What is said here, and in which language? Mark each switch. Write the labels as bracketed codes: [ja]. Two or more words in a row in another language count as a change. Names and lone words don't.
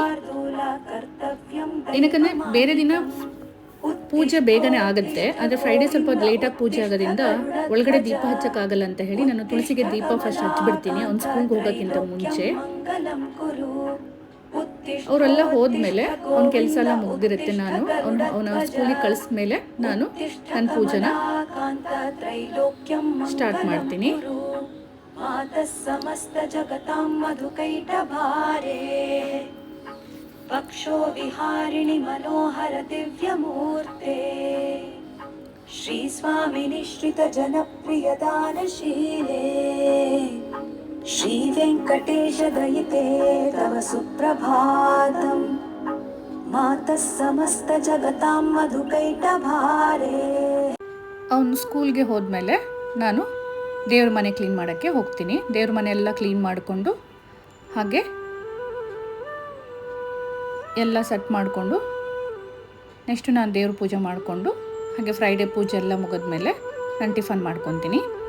[kn] ಏನಕ್ಕಂದರೆ ಬೇರೆ ದಿನ ಪೂಜೆ ಬೇಗನೆ ಆಗುತ್ತೆ, ಆದರೆ ಫ್ರೈಡೇ ಸ್ವಲ್ಪ ಲೇಟಾಗಿ ಪೂಜೆ ಆಗೋದ್ರಿಂದ ಒಳಗಡೆ ದೀಪ ಹಚ್ಚಕ್ಕಾಗಲ್ಲ ಅಂತ ಹೇಳಿ ನಾನು ತುಳಸಿಗೆ ದೀಪ ಫಸ್ಟ್ ಹಚ್ಚಿಬಿಡ್ತೀನಿ ಅವ್ನು ಸ್ಕೂಲ್ಗೆ ಹೋಗೋಕ್ಕಿಂತ ಮುಂಚೆ. ಅವರೆಲ್ಲ ಹೋದ್ಮೇಲೆ ಅವ್ನ ಕೆಲಸ ಎಲ್ಲ ಮುಗ್ದಿರುತ್ತೆ. ನಾನು ಅವನ ಸ್ಕೂಲಿಗೆ ಕಳಿಸ್ಮೇಲೆ ನಾನು ನನ್ನ ಪೂಜೆನ ಸ್ಟಾರ್ಟ್ ಮಾಡ್ತೀನಿ. [sa] पक्षो विहारिणि मनोहर दिव्यमूर्ते श्रीस्वामि निश्रित जनप्रिय दानशीले श्रीवेङ्कटेश दयिते तव सुप्रभातम् मातः समस्त जगतां मधुकैटभारे. [kn] ಅವನು ಸ್ಕೂಲ್ಗೆ ಹೋದ್ಮೇಲೆ ನಾನು ದೇವ್ರ ಮನೆ ಕ್ಲೀನ್ ಮಾಡೋಕ್ಕೆ ಹೋಗ್ತೀನಿ. ದೇವ್ರ ಮನೆ ಎಲ್ಲ ಕ್ಲೀನ್ ಮಾಡಿಕೊಂಡು ಹಾಗೆ ಎಲ್ಲ ಸೆಟ್ ಮಾಡಿಕೊಂಡು ನೆಕ್ಸ್ಟು ನಾನು ದೇವ್ರ ಪೂಜೆ ಮಾಡಿಕೊಂಡು ಹಾಗೆ ಫ್ರೈಡೇ ಪೂಜೆ ಎಲ್ಲ ಮುಗಿದ್ಮೇಲೆ ನಾನು ಟಿಫನ್ ಮಾಡ್ಕೊತೀನಿ.